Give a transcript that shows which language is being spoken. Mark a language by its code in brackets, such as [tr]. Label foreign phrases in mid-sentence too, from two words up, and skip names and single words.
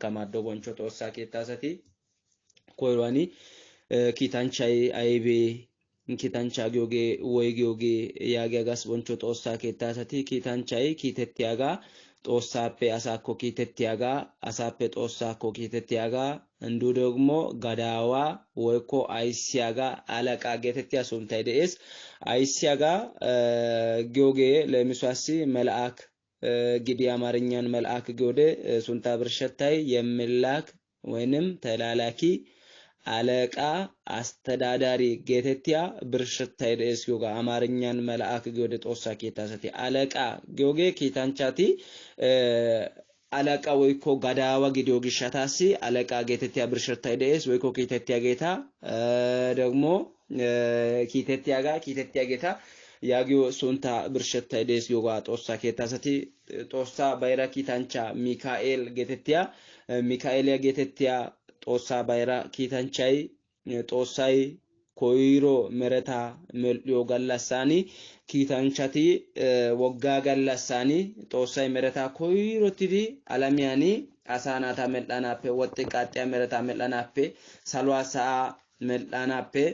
[wal] ማዶ ቦንቾ ጦሳ ኬታሰቲ ኮይዋኒ ኪታንቻይ አይቤ ኪታንቻ ጊዮጌ ወይ ጊዮጌ ያጋጋስ ቦንቾ ጦሳ ኬታሰቲ ኪታንቻይ ኪተትያጋ ጦሳፔ አሳኮ ኪተቲያጋ አሳፔ ጦሳኮ ኪተቲያጋ እንዱ ደግሞ ጋዳዋ ወይኮ አይሲያጋ አለቃ ጌተቲያ ሱንታይ ደስ አይሲያጋ ጊዮጌ ለሚሷሲ መልአክ ግዲ አማርኛን መልአክ ጊዮደ ሱንታ ብርሸታይ [am] የምላክ ወይንም ተላላኪ አለቃ አስተዳዳሪ [wal] ጌተቲያ ብርሸታይ ደስ ጊዮጋ አማርኛን መልአክ ጊዮደ ጦሳ ኬታሰቲ አለቃ ጊዮጌ ኪታንቻቲ አለቃ ወይኮ ጋዳዋ ጊዲዮ ግሻታሲ አለቃ ጌተቲያ ብርሸታይ ደስ ወይኮ ኪተቲያ ጌታ ደግሞ ኪተቲያ ጌታ ያጊዮ ሱንታ ብርሸታይ ደስ ጊዮጋ ጦሳ ኬታሰቲ ጦሳ ባይራ ኪታንቻ ሚካኤል ጌተቲያ ሚካኤል ጌተቲያ ጦሳ ባይራ ኪታንቻይ ጦሳይ ኮይሮ መረታ መልዮ ጋላሳኒ ኪታንቻቲ ወጋ ጋላሳኒ ጦሳይ መረታ ኮይሮ ትዲ አላሚያኒ አሳናታ መልጣናፔ ወጥቃጥያ መረታ መልጣናፔ ሳልዋሳ መልጣናፔ